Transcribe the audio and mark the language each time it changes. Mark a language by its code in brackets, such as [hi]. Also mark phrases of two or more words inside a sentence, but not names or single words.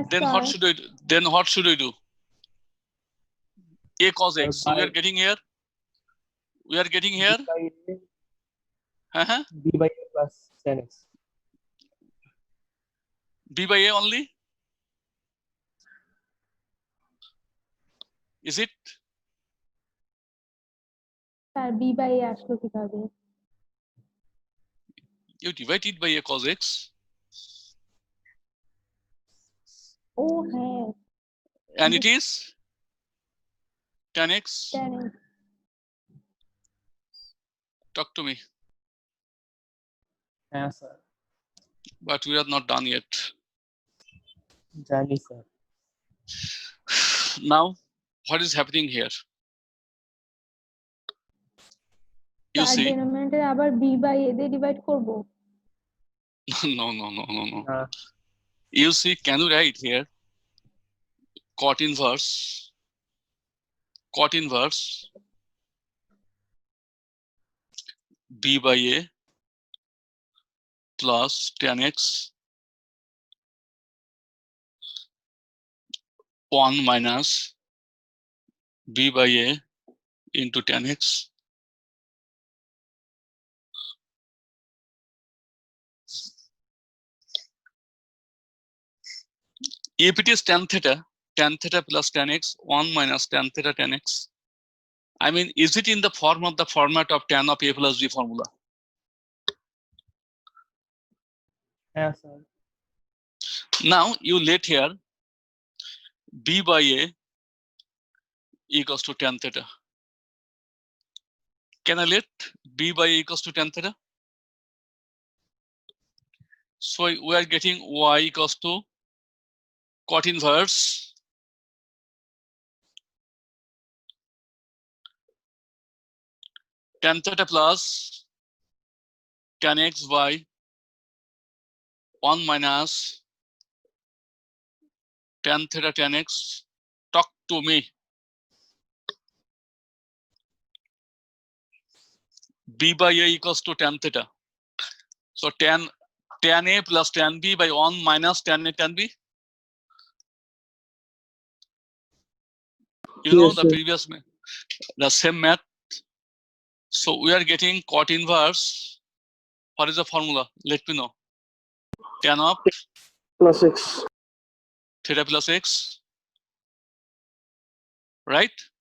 [en] Then what should I do? Then what should I do? A cos x. So we are getting here. We are getting here. B by A plus tan x. B by A only. Is it? [bn] স্যার [en] b by a [bn] আসলো কিভাবে [en] You divide it by a cos x. [bn] ও হ্যাঁ [en] And it is tan x. tan x Talk to me. Yes, sir. But we are not done yet. [bn] Jani, sir. [en] Now, what is happening here? You [bn] তার [en] see? [bn] ডিনোমিনেটর আবার [en] b by a [bn] দিয়ে ডিভাইড করব [en] No. You see, can you write here? Cot inverse b by a plus tan x 1 minus b by a into tan x. If it is tan theta plus tan x 1 minus tan theta tan x. I mean, is it in the format of tan of a plus b formula? Yes, sir. Now you let here b by a equals to tan theta. Can I let b by a equals to tan theta? So we are getting y equals to cot inverse tan theta plus tan x by 1 minus tan theta tan x. Talk to me. B by a equals to tan theta. So tan a plus tan b by 1 minus tan a tan b. You know the previous the same math. So we are getting cot inverse. What is the formula? Let me know. Tan of plus x. theta plus x. Right?